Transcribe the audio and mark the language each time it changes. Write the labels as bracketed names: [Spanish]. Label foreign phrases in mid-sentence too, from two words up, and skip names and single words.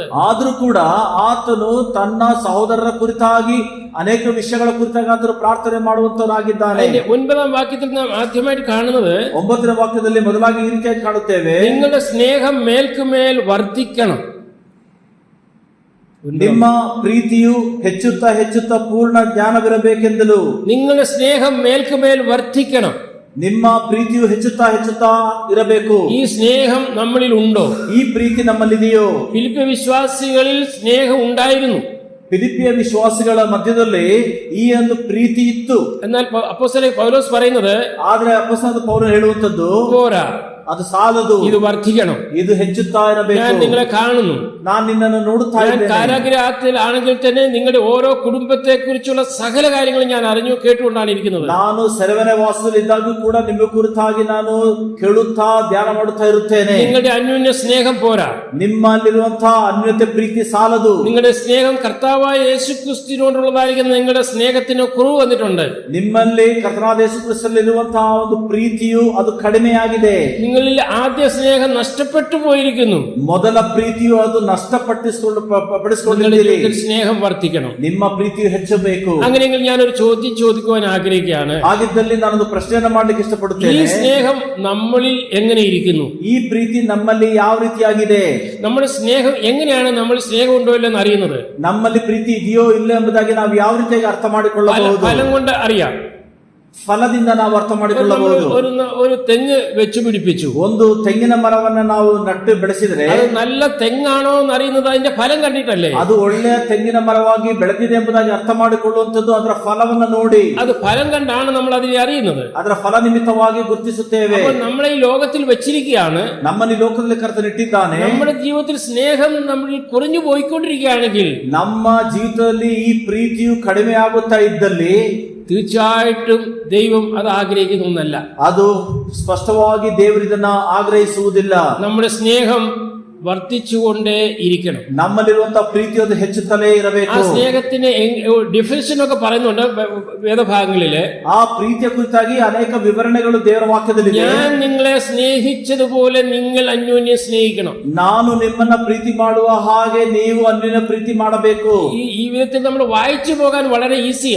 [Kannada] ಆದ್ರೂ ಕೂಡ ಆತನು ತನ್ನ ಸಹೋದರರ ಕುರಿತಾಗಿ ಅನೇಕ ವಿಷಯಗಳ ಕುರಿತಾಗಿ ಆತನು ಪ್ರಾರ್ಥನೆ ಮಾಡುವಂತವನಾಗಿದ್ದಾನೆ. [Malayalam] 9-ാം വാക്യത്തിൽ നാം ആദ്യമായിട്ട് കാണുന്നത് [Kannada] 9ನೇ ವಾಕ್ಯದಲ್ಲಿ ಮೊದಲಾಗಿ ಈ ರೀತಿಯಾಗಿ ಕಾಣುತ್ತೇವೆ. [Malayalam] നിങ്ങളുടെ സ്നേഹം മേൽക്കുമേൽ വർദ്ധിക്കണം. [Kannada] ನಿಮ್ಮ ಪ್ರೀತಿಯು ಹೆಚ್ಚುತ್ತಾ ಹೆಚ್ಚುತ್ತಾ ಪೂರ್ಣ ಜ್ಞಾನವಿರಬೇಕೆಂದಲೂ. [Malayalam] നിങ്ങളുടെ സ്നേഹം മേൽക്കുമേൽ വർദ്ധിക്കണം. [Kannada] ನಿಮ್ಮ ಪ್ರೀತಿಯು ಹೆಚ್ಚುತ್ತಾ ಹೆಚ್ಚುತ್ತಾ ಇರಬೇಕು. [Malayalam] ഈ സ്നേഹം നമ്മളിൽ ഉണ്ടോ? [Kannada] ಈ ಪ್ರೀತಿ ನಮ್ಮಲ್ಲಿದೆಯೋ? [Malayalam] ഫിലിപ്പിയ വിശ്വാസികളിൽ സ്നേഹം ഉണ്ടായിരുന്നു. [Kannada] ಫಿಲಿಪಿಯ ವಿಶ್ವಾಸಿಗಳ ಮಧ್ಯದಲ್ಲಿ ಈ ಒಂದು ಪ್ರೀತಿ ಇತ್ತು. [Malayalam] എന്നാൽ അപ്പോസ്തലൻ പൗലോസ് പറയുന്നത് [Kannada] ಆದ್ರೆ ಅಪೊಸ್ತಲನಾದ ಪೌಲನು ಹೇಳುವಂತದ್ದು [Malayalam] പോരാ, [Kannada] ಅದು ಸಾಲದು, [Malayalam] ഇത് വർദ്ധിക്കണം. [Kannada] ಇದು ಹೆಚ್ಚುತ್ತಾ [Malayalam] ഞാൻ [Kannada] ಇರಬೇಕು. [Malayalam] നിങ്ങളെ കാണുന്നു. [Kannada] ನಾನು നിನ್ನನ್ನು ನೋಡುತ್ತಾ [Malayalam] ഞാൻ [Kannada] ಇದ್ದೇನೆ. [Malayalam] കാരാഗ്രഹത്തിൽ ആണെങ്കിൽ തന്നെ നിങ്ങളുടെ ഓരോ കുടുംബത്തെ കുറിച്ചുള്ള സകല കാര്യങ്ങളും ഞാൻ അറിഞ്ഞു കേട്ടുകൊണ്ടാണ് ഇരിക്കുന്നത്. [Kannada] ನಾನು ಸೆರೆಮನೆ ವಾಸದಲ್ಲಿದ್ದಾಗೂ ಕೂಡ ನಿಮ್ಮ ಕುರಿತಾಗಿ ನಾನು ಕೇಳುತ್ತಾ ಧ್ಯಾನ ಮಾಡುತ್ತಾ ಇರುತ್ತೇನೆ. [Malayalam] നിങ്ങളുടെ അന്യോന്യ സ്നേഹം പോരാ, [Kannada] ನಿಮ್ಮಲ್ಲಿರುವಂತಹ ಅನ್ಯತೆ ಪ್ರೀತಿ ಸಾಲದು. [Malayalam] നിങ്ങളുടെ സ്നേഹം കർത്താവായ യേശുക്രിസ്തുവിനോടുള്ളതായിരിക്കുന്ന നിങ്ങളുടെ സ്നേഹത്തിന് കുറവ് വന്നിട്ടുണ്ട്. [Kannada] ನಿಮ್ಮಲ್ಲಿ ಕರ್ತನಾದ ಯೇಸು ಕ್ರಿಸ್ತನಲ್ಲಿರುವಂತಹ ಒಂದು ಪ್ರೀತಿಯು ಅದು ಕಡಿಮೆಯಾಗಿದೆ. [Malayalam] നിങ്ങളിൽ ആദ്യ സ്നേഹം നഷ്ടപ്പെട്ടു പോയിരിക്കുന്നു. [Kannada] ಮೊದಲ ಪ್ರೀತಿಯು ಅದು ಪಡಿಸಿಕೊಂಡಿದ್ದೀರಿ. [Malayalam] സ്നേഹം വർദ്ധിക്കണം. [Kannada] ನಿಮ್ಮ ಪ್ರೀತಿಯು ಹೆಚ್ಚಬೇಕು. [Malayalam] അങ്ങനെയെങ്കിൽ ഞാനൊരു ചോദ്യം ചോദിക്കുവാൻ ആഗ്രഹിക്കുകയാണ്. [Kannada] ಹಾಗಿದ್ದಲ್ಲಿ ನಾನೊಂದು ಪ್ರಶ್ನೆಯನ್ನು ಮಾಡ್ಲಿಕ್ಕೆ [Malayalam] ഈ [Kannada] ಇಷ್ಟಪಡುತ್ತೇನೆ. [Malayalam] സ്നേഹം നമ്മളിൽ എങ്ങനെ ഇരിക്കുന്നു? [Kannada] ಈ ಪ್ರೀತಿ ನಮ್ಮಲ್ಲಿ ಯಾವ ರೀತಿಯಾಗಿದೆ? [Malayalam] നമ്മുടെ സ്നേഹം എങ്ങനെയാണ് നമ്മൾ സ്നേഹം ഉണ്ടോ ഇല്ലെന്ന് അറിയുന്നത്? [Kannada] ನಮ್ಮಲ್ಲಿ ಪ್ರೀತಿ ಇದೆಯೋ ಇಲ್ಲ ಎಂಬುದಾಗಿ ನಾವು ಯಾವ ರೀತಿಯಾಗಿ ಅರ್ಥ ಮಾಡಿಕೊಳ್ಳಬಹುದು? [Malayalam] ഫലം കൊണ്ട് അറിയാം. [Kannada] ಫಲದಿಂದ ನಾವು ಅರ್ಥ ಮಾಡಿಕೊಳ್ಳಬಹುದು. [Malayalam] ഒരു തെങ്ങ് വെച്ചു പിടിപ്പിച്ചു. [Kannada] ಒಂದು ತೆಂಗಿನ ಮರವನ್ನ ನಾವು ನಟ್ಟು ಬೆಳೆಸಿದ್ರೆ [Malayalam] അത് നല്ല തെങ്ങാണോ എന്ന് അറിയുന്നത് അതിന്റെ ഫലം കണ്ടിട്ടല്ലേ? [Kannada] ಅದು ಒಳ್ಳೆಯ ತೆಂಗಿನ ಮರವಾಗಿ ಬೆಳೆದಿದೆ ಎಂಬುದಾಗಿ ಅರ್ಥ ಮಾಡಿಕೊಳ್ಳುವಂತದ್ದು ಅದರ ಫಲವನ್ನ ನೋಡಿ. [Malayalam] അത് ഫലം കണ്ടാണ് നമ്മൾ അതിനെ അറിയുന്നത്. [Kannada] ಅದರ ಫಲ ನಿಮಿತ್ತವಾಗಿ ಗುರುತಿಸುತ್ತೇವೆ. [Malayalam] അപ്പോൾ നമ്മളെ ഈ ലോകത്തിൽ വെച്ചിരിക്കുകയാണ്. [Kannada] ನಮ್ಮನ್ನು ಈ ಲೋಕದಲ್ಲಿ ಕರ್ತನಿಟ್ಟಿದ್ದಾನೆ. [Malayalam] നമ്മുടെ ജീവിതത്തിൽ സ്നേഹം നമ്മളിൽ കുറഞ്ഞു പോയിക്കൊണ്ടിരിക്കുകയാണെങ്കിൽ, [Kannada] ನಮ್ಮ ಜೀವಿತದಲ್ಲಿ ಈ ಪ್ರೀತಿಯು ಕಡಿಮೆ ಆಗುತ್ತಾ ಇದ್ದಲ್ಲಿ [Malayalam] തീർച്ചയായിട്ടും ദൈവം അത് ആഗ്രഹിക്കുന്ന ഒന്നല്ല. [Kannada] ಅದು ಸ್ಪಷ್ಟವಾಗಿ ದೇವರಿದನ್ನ ಆಗ್ರಹಿಸುವುದಿಲ್ಲ. [Malayalam] നമ്മുടെ സ്നേഹം വർദ്ധിച്ചുകൊണ്ടേ ഇരിക്കണം. [Kannada] ನಮ್ಮಲ್ಲಿರುವಂತಹ ಪ್ರೀತಿಯೊಂದು ಹೆಚ್ಚುತ್ತಲೇ ಇರಬೇಕು. [Malayalam] ആ സ്നേഹത്തിന് ഡിഫിനിഷൻ ഒക്കെ പറയുന്നുണ്ട് വേദഭാഗങ്ങളില്. [Kannada] ಆ ಪ್ರೀತಿಯ ಕುರಿತಾಗಿ ಅನೇಕ ವಿವರಣೆಗಳು ದೇವರ ವಾಕ್ಯದಲ್ಲಿದೆ. [Malayalam] ഞാൻ നിങ്ങളെ സ്നേഹിച്ചതുപോലെ നിങ്ങൾ അന്യോന്യം സ്നേഹിക്കണം. [Kannada] ನಾನು ನಿಮ್ಮನ್ನ ಪ್ರೀತಿ ಮಾಡುವ ಹಾಗೆ ನೀವು ಅನ್ಯನ ಪ್ರೀತಿ ಮಾಡಬೇಕು. [Malayalam] ഈ വിധത്തിൽ നമ്മൾ വായിച്ചു പോകാൻ വളരെ ഈസിയാ.